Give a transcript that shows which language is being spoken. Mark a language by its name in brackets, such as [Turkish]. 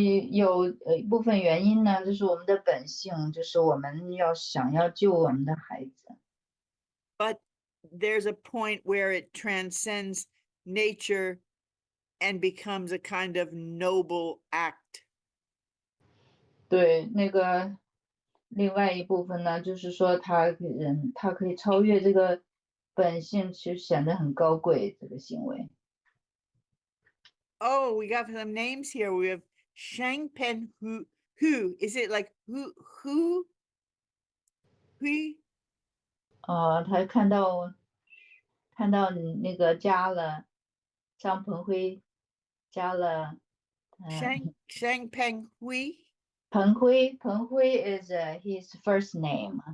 [Chinese] 有一部分原因呢，就是我们的本性，就是我们想要救我们的孩子。 [English] But there's a point where it transcends nature and becomes a kind of noble act. [Chinese] 对，那个另外一部分呢，就是说他可以超越这个本性，其实显得很高贵，这个行为。 [English] Oh, we got some names here. We have Shang Pen Hu. Is it like who? [Chinese] 他看到你那个加了张鹏辉，加了 [English] Shang Peng Hui. 彭辉is his first name.